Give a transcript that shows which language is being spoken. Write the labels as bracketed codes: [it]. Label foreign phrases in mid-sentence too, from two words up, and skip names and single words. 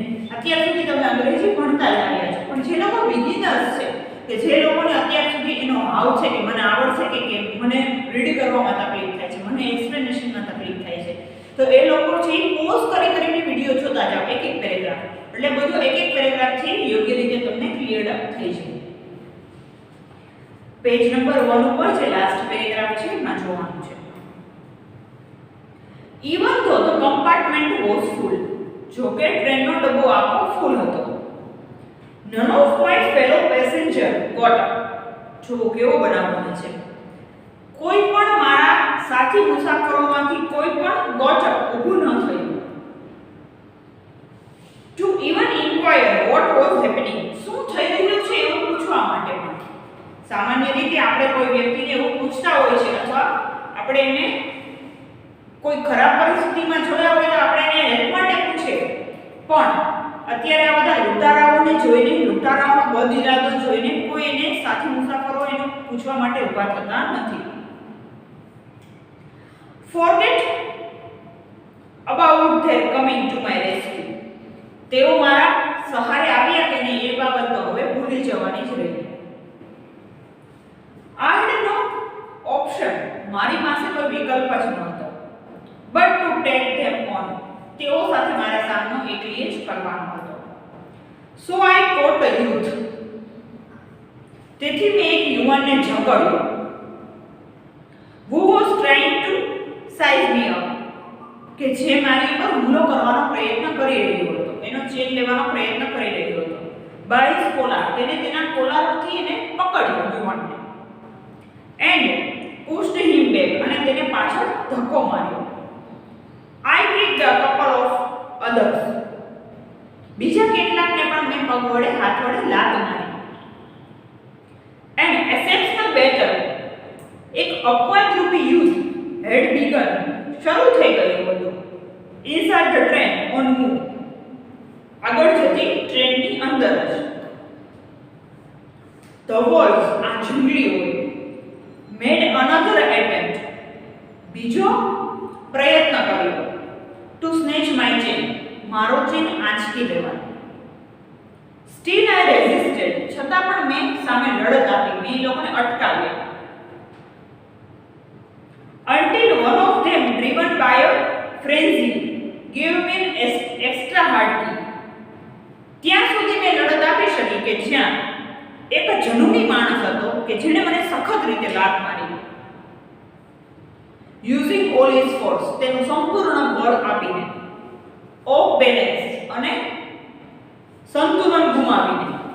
[gu] અત્યાર સુધી તમે અંગ્રેજી ભણતા જ આવ્યા છો, પણ જે લોકો બિગિનર્સ છે, કે જે લોકોને અત્યાર સુધી એનો ભાવ છે કે મને આવડશે કે કેમ, મને રીડ કરવામાં તકલીફ થાય છે, મને એક્સપ્લેનેશનમાં તકલીફ થાય છે, તો એ લોકો છે પોઝ કરીને વિડિયો જોતા જાઓ એક એક પેરેગ્રાફ, એટલે બધું એક એક પેરેગ્રાફ છે યોગ્ય રીતે તમને [en] clear up [gu] થઈ જાય. [en] page number [gu] 1 ઉપર જે [en] last paragraph [gu] છે એમાં જોવાનું છે. [en] Even though the compartment was full, [gu] જો કે ટ્રેનનો ડબ્બો આખો ફૂલ હતો. [en] None of my fellow passenger got up. [gu] જો કેવો બનાવવાનો છે, કોઈ પણ મારા સાથી મુસાફરોમાંથી કોઈ પણ [en] got up [gu] ઊભું ન થયું. [en] To even inquire what was happening, [gu] શું થઈ રહ્યું છે એવું પૂછવા માટે પણ. સામાન્ય રીતે આપણે કોઈ વ્યક્તિને એવું પૂછતા હોય છે, અથવા આપણે એને કોઈ ખરાબ પરિસ્થિતિમાં જોયા હોય તો આપણે એને હેલ્પ માટે પૂછે, પણ અત્યારે આ બધા લૂંટારાઓને જોઈને, લૂંટારાઓનો બદ ઇરાદો જોઈને કોઈ એને સાથી મુસાફરો એને પૂછવા માટે ઊભા થતા નથી. [en] Forget about their coming to my rescue. [gu] તેઓ મારા સહારે આવ્યા કે નહીં એ બાબત તો હવે ભૂલી જવાની જ રહી. [en] I had no option, [gu] મારી પાસે કોઈ વિકલ્પ જ નહોતો, [en] but to take them on, [gu] તેઓ સાથે મારા સામનો એકલીએ જ કરવાનો હતો. [en] So I caught a youth, [gu] તેથી મેં એક યુવાનને ઝઘડ્યો, [en] who was trying to size me up, [gu] કે જે મારી પર હુમલો કરવાનો પ્રયત્ન કરી રહ્યો હતો, એનો ચેન લેવાનો પ્રયત્ન કરી રહ્યો હતો. [en] by his collar, [gu] તેને તેના કોલારથી એને પકડ્યો યુવાનને, [en] and pushed him back, [gu] અને તેને પાછળ ધક્કો માર્યો. [en] I kicked a couple of others, [gu] બીજા કેટલાકને પણ મેં પગ વડે, હાથ વડે લાત મારી. [en] An exceptional battle, [gu] એક અપવાદરૂપી યુદ્ધ [en] had begun, [gu] શરૂ થઈ ગયું હતું. [en] Inside the train on move, [gu] આગળ જતી ટ્રેનની અંદર જ. [en] The wolves, [gu] આ જંગલીઓએ, [en] made another attempt, [gu] બીજો પ્રયત્ન કર્યો, [en] to snatch my chain, [gu] મારો ચેન આંચકી લેવાનો. [en] Still I resisted, [gu] છતાં પણ મેં સામે લડત આપી, મેં એ લોકોને અટકાવ્યા. [en] Until one of them, driven by a frenzy, gave me an extra hard kick. [gu] ત્યાં સુધી મેં લડત આપી શકી કે જ્યાં એક જનુની માણસ હતો કે જેણે મને સખત રીતે લાત મારી. [en] Using all his force, [gu] તેનું સંપૂર્ણ બળ આપીને, [en] off balance, [gu] અને સંતુલન ગુમાવીને.